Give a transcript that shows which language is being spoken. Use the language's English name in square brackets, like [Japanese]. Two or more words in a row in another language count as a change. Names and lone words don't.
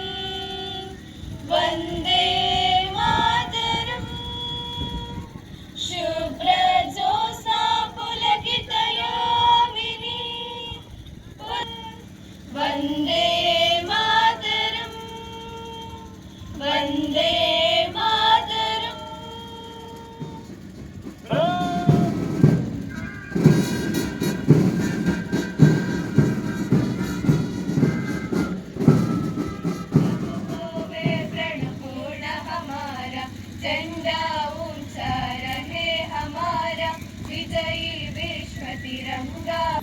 [Sanskrit] वन्दे मातरम् शुभ्रज्योत्स्ना पुलकितयामिनी वन्दे मातरम् वन्दे मातरम्. [Hindi] झंडा ऊंचा रहे हमारा, विजयी विश्व तिरंगा.